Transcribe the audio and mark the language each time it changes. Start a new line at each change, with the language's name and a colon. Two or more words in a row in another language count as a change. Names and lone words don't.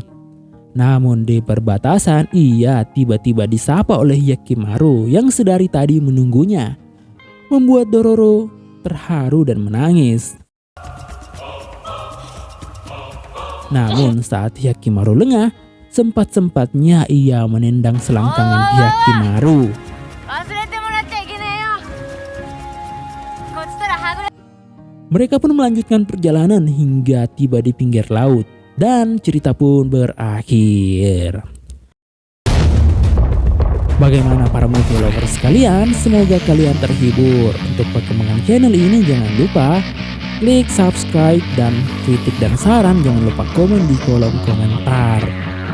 Indonesian: Namun di perbatasan ia tiba-tiba disapa oleh Hyakimaru yang sedari tadi menunggunya, membuat Dororo terharu dan menangis. Namun saat Hyakimaru lengah, sempat-sempatnya ia menendang selangkangan Hyakimaru.
Japanese: 忘れてもらっちゃいけねえよ。こっちとらはぐれ。
Indonesian: Mereka pun melanjutkan perjalanan hingga tiba di pinggir laut dan cerita pun berakhir. Bagaimana para
English: movie lovers
Indonesian: sekalian? Semoga kalian terhibur. Untuk perkembangan channel ini jangan lupa klik subscribe dan kritik dan saran jangan lupa komen di kolom komentar.